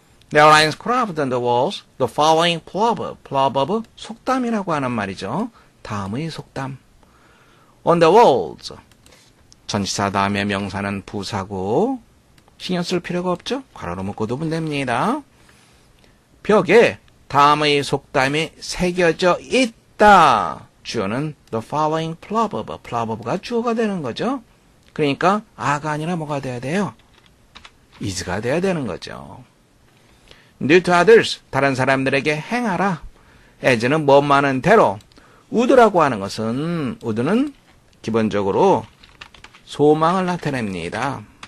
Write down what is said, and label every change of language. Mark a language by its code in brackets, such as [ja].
[en] There are inscribed on the walls the following proverb. [ko] proverb, 속담이라고 하는 말이죠. 다음의 속담. [en] On the walls. [ko] 전치사 다음에 명사는 부사고 신경 쓸 필요가 없죠. 괄호로 묶어두면 됩니다. 벽에 다음의 속담이 새겨져 있다. 주어는 [en] the following proverb. [ko] proverb가 주어가 되는 거죠. 그러니까 아가 아니라 뭐가 돼야 돼요? is가 돼야 되는 거죠. [en] Do to others, [ko] 다른 사람들에게 행하라. as는 뭐뭐하는 대로. would라고 하는 것은, would는 기본적으로 소망을 나타냅니다.